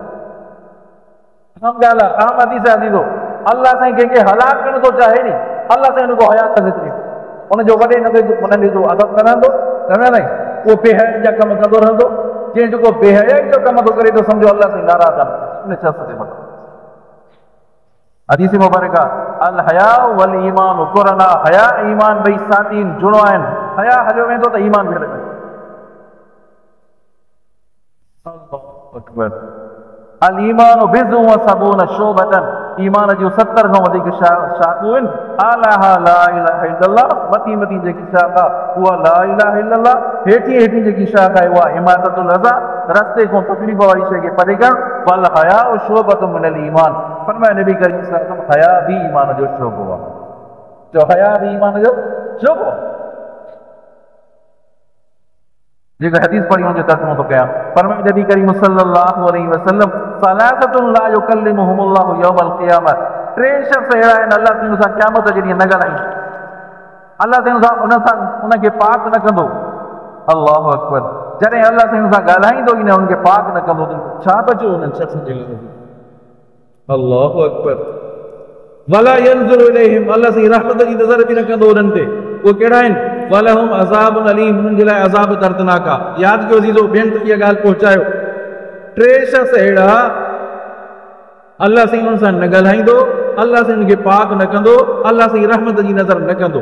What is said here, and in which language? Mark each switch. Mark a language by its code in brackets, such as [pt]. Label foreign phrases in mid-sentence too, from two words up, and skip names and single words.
[sd] हम ॻाल्हि आहे, आम हदीस अज़ीज़ो, अल्लाह साईं कंहिंखे हलाक करणु थो चाहे नी, अल्लाह साईं हुनखो हया खसे छॾींदो, हुनजो वॾे नंढे जो अदब कंदो, सम्झा साईं, उहो बेहयाई जा कम कंदो रहंदो। जंहिं जेको बेहयाई जो कम थो करे थो, सम्झो अल्लाह साईं नाराज़ आहे उन शख़्स ते मथां। हदीस मुबारक [ar] الحياء والإيمان قرناء, [sd] हया ईमान ॿई साथी जुड़ो आहिनि। हया हलियो वेंदो त ईमान बि हलियो वेंदो। [ar] الله أكبر. الإيمان بضع وسبعون شعبة, [sd] ईमान जूं 70 खां वधीक शाख़ूं आहिनि। [ar] ألا لا إله إلا الله, [sd] मथी मथी जेकी शाख़ आहे उहा [ar] لا إله إلا الله, [sd] हेठी हेठी जेकी शाख़ आहे उहा [ar] إماطة الأذى, [sd] रस्ते खां तकलीफ़ वारी शइ खे परे करणु। [ar] والحياء شعبة من الإيمان, [sd] फरमाए नबी करीम [ar] صلى الله عليه وسلم, [sd] हया भी ईमान जो शोबो आहे। तो हया भी ईमान जो शोबो। जेका हदीस पढ़ी हुनजो तर्जुमो थो कयां, फरमाए नबी करीम [ar] صلى الله عليه وسلم, ثلاثة لا يكلمهم الله يوم القيامة, [sd] 3 शख़्स अहिड़ा आहिनि अल्लाह साईं सां क़यामत जे ॾींहुं न ॻाल्हाईंदो, अल्लाह साईं उनखे पाक न कंदो। [ar] الله أكبر. [sd] जॾहिं अल्लाह साईं सां ॻाल्हाईंदो ई न, उनखे पाक न कंदो, छा बचो उन्हनि शख़्सनि जे लाइ? [ar] الله أكبر. ولا ينظر إليهم, [sd] अल्लाह साईं रहमत जी नज़र बि न कंदो उन्हनि ते। उहे कहिड़ा आहिनि? [ar] ولهم عذاب أليم, [sd] उन्हनि जे लाइ अज़ाब दर्दनाक आहे। यादि कयो अज़ीज़ो, ॿियनि तक इहा ॻाल्हि पहुचायो। 3 शख़्स अहिड़ा अल्लाह साईं उन्हनि सां न ॻाल्हाईंदो, अल्लाह साईं उनखे पाक न कंदो, अल्लाह साईं रहमत जी नज़र न कंदो।